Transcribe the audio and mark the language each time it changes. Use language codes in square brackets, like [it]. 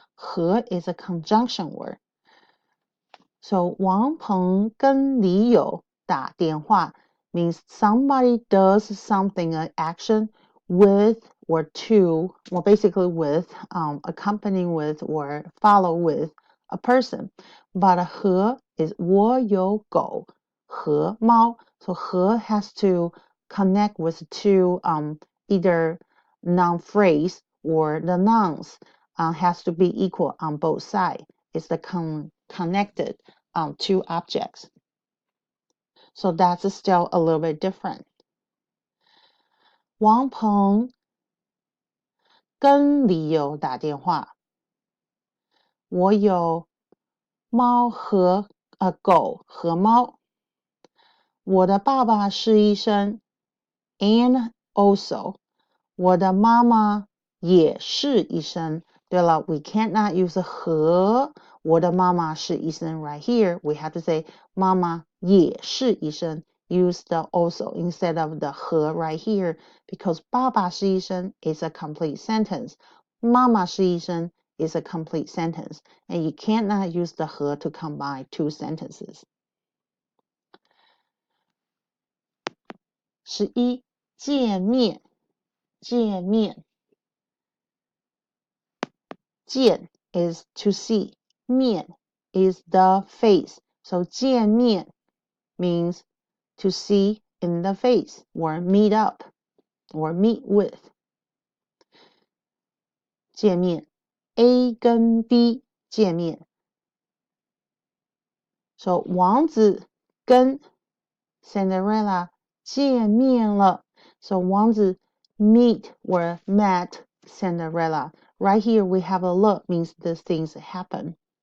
[en] 和 is a conjunction word. So [zh] 王鹏跟李友打电话 [en] means somebody does something, an action with or to, well basically with, accompanying with or follow with a person. But [zh] 和 is 我有狗和猫. [en] So 和 has to connect with two either noun phrase or the nouns has to be equal on both sides. It's the connected two objects. So that's still a little bit different. [zh] 王鹏跟李友打电话。我有猫和狗和猫。我的爸爸是医生 [en] and also [zh] 我的妈妈也是医生。对了 [en] we cannot use [zh] 和我的妈妈是医生 [en] right here. We have to say [zh] 妈妈也是医生。 [en] Use the also instead of the 和 right here because [zh] 爸爸是医生 [en] is a complete sentence. [zh] 妈妈是医生 [en] is a complete sentence. And you cannot use the 和 to combine two sentences. 11. [zh] 见面见面见 [en] is to see. 面 is the face. So 见面 means to see in the face or meet up or meet with. [zh] 见面 A 跟 B 见面。 So 王子跟 Cinderella 见面了。 [en] So 王子 meet or met Cinderella. Right here we have a look means these things happen.